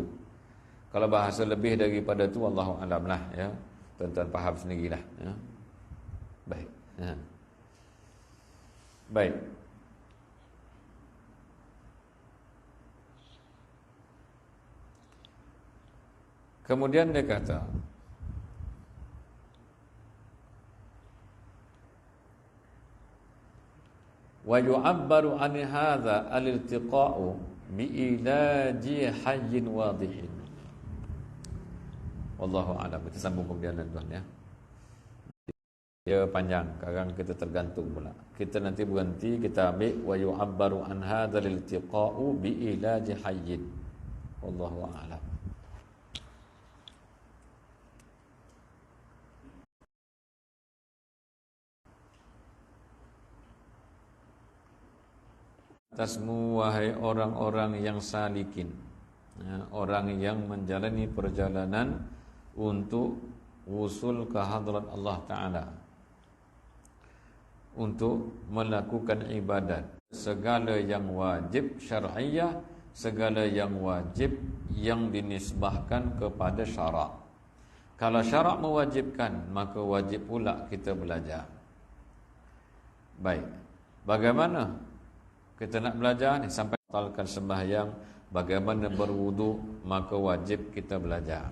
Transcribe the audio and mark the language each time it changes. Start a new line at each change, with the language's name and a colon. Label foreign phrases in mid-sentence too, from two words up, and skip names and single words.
Malay: Kalau bahasa lebih daripada tu,
Arabic: والله أعلم
Malay: lah, ya. Tuan-tuan faham sendirilah, ya. Baik. Baik. Kemudian dia kata,
Arabic: ويعبر عن هذا الالتقاء بعلاج حي واضح. والله أعلم.
Malay: Kita sambung kemudian tuan, ya. Dia panjang, sekarang kita tergantung pula. Kita nanti berhenti, kita ambil
Arabic: ويعبر عن هذا الالتقاء بعلاج حي. والله أعلم.
Malay: Atasmu wahai orang-orang yang salikin, orang yang menjalani perjalanan untuk wusul ke hadrat Allah Ta'ala, untuk melakukan ibadat, segala yang wajib syar'iyah, segala yang wajib yang dinisbahkan kepada syarak. Kalau syarak mewajibkan, maka wajib pula kita belajar. Baik, bagaimana kita nak belajar ni? Sampai batalkan sembahyang, bagaimana berwudu, maka wajib kita belajar.